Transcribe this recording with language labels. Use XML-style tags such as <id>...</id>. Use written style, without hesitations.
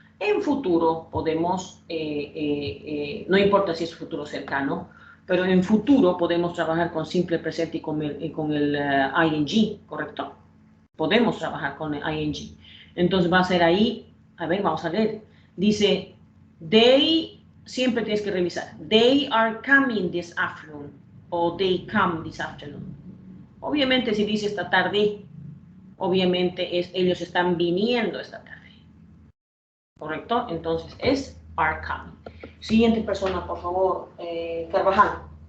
<es>En futuro podemos, no importa si es futuro cercano, pero en futuro podemos trabajar con simple presente y con el ing, ¿correcto? Podemos trabajar con el ing. Entonces va a ser ahí, a ver, vamos a leer. Dice, they, siempre tienes que revisar.</es> <en>They are coming this afternoon. O they come this afternoon.</en> <es>Obviamente si dice esta tarde, obviamente ellos están viniendo esta tarde. ¿Correcto? Entonces es</es> <en>are coming.</en> <es>Siguiente persona, por favor, Carvajal.</es>